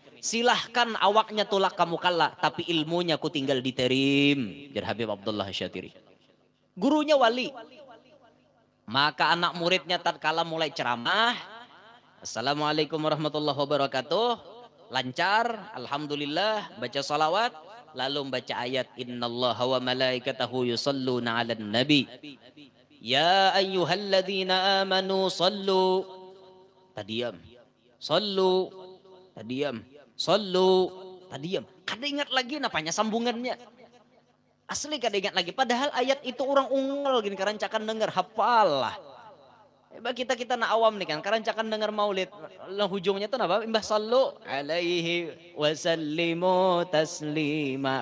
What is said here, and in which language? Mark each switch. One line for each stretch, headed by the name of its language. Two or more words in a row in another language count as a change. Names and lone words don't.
Banjar: Silahkan awaknya tolak kamu kalah, tapi ilmunya ku tinggal di Terim. Jar Habib Abdullah Asy-Syatiri. Gurunya wali. Maka anak muridnya tatkala mulai ceramah,
Arabic: السلام عليكم ورحمة الله وبركاته.
Banjar: Lancar, alhamdulillah, baca salawat, lalu baca ayat
Arabic: إن الله وملائكته يصلون على النبي. يا أيها الذين آمنوا صلوا.
Banjar: Tadiam. Sallu. Tadiam. Sallu. Tadiam. Kada ingat lagi napanya sambungannya. Asli kada ingat lagi. Padahal ayat itu orang unggal gini karancakan dengar hafal lah. Kita nak awam nih kan, karancakan dengar maulid, hujungnya tuh apa?
Arabic: Imbah صلوا عليه وسلموا تسليما.